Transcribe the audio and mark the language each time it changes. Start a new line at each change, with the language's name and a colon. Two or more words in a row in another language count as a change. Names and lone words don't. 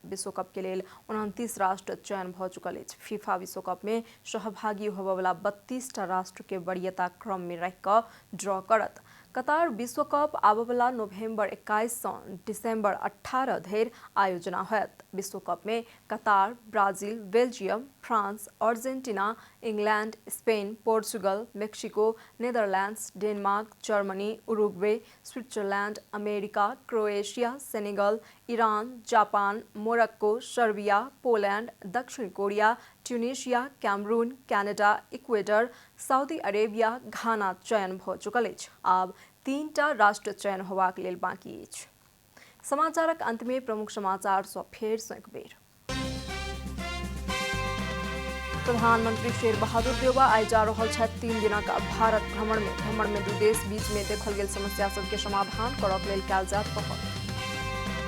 Maithili: विश्व कप के लेल 29 राष्ट्र चयन भ चुकल अछि। फीफा विश्व कप में सहभागी होबय वाला 32 टा राष्ट्र के वरीयता क्रम में रख क ड्रॉ करत। कतार विश्व कप आबयवला नवंबर 21 से दिसंबर 18 धरि आयोजना होयत। विश्व कप में कतार, ब्राजील, बेल्जियम, फ्रांस, अर्जेंटीना, इंग्लैंड, स्पेन, पोर्चुगल, मेक्सिको, नीदरलैंड्स, डेनमार्क, जर्मनी, उरुग्वे, स्विट्जरलैंड, अमेरिका, क्रोएशिया, सेनेगल, ईरान, जापान, मोरक्को, सर्बिया, पोलैंड, दक्षिण कोरिया, ट्यूनीशिया, कैमरून, कनाडा, इक्वेडर, सऊदी अरेबिया, घाना चयन भ चुकल अछि। आब 3 टा राष्ट्र चयन होबाक लेल बाकी अछि। समाचारक अंत में प्रमुख समाचार सँ फेर सँ एक बेर। प्रधानमंत्री शेर बहादुर देउबा आइ जा रहल छथि 3 दिनक भारत भ्रमण में 2 देश बीच में देखल गेल समस्या सबके समाधान करब लेल कयल जायत पहल।